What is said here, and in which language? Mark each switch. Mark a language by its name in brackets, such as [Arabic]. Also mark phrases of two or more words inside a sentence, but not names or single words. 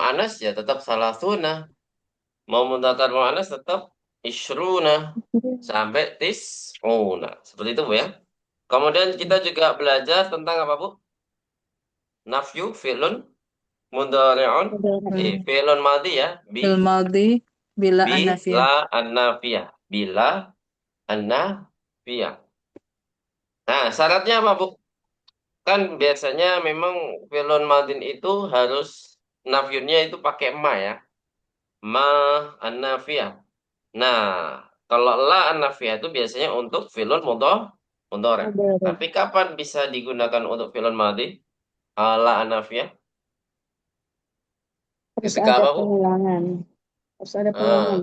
[Indonesian] muannas ya tetap salasuna. Mau [Arabic] mudzakkar muannas [Indonesian] tetap isruna sampai tis'una. Seperti itu, Bu ya. Kemudian kita juga belajar tentang apa, Bu? [Arabic] Nafyu fi'lun mudhari'un Ada. fi'lun madhi ya. Fil madhi [Indonesian] bila Bila [Arabic] an-nafiyah. an-nafiyah. Bila an-nafiyah. [Indonesian] Nah, syaratnya apa, Bu? Kan biasanya memang [Arabic] fi'lun madhin [Indonesian] itu harus nafyunnya itu pakai ma ya. [Arabic] Ma an-nafiyah. [Indonesian] Nah, kalau [Arabic] la an-nafiyah [Indonesian] itu biasanya untuk [Arabic] fi'lun mudhari'. [Indonesian] Ada. Tapi kapan bisa digunakan untuk [Arabic] fi'lun madhi? La an-nafiyah. [Indonesian] Harus Ketika ada apa, Bu? pengulangan. Harus ada pengulangan.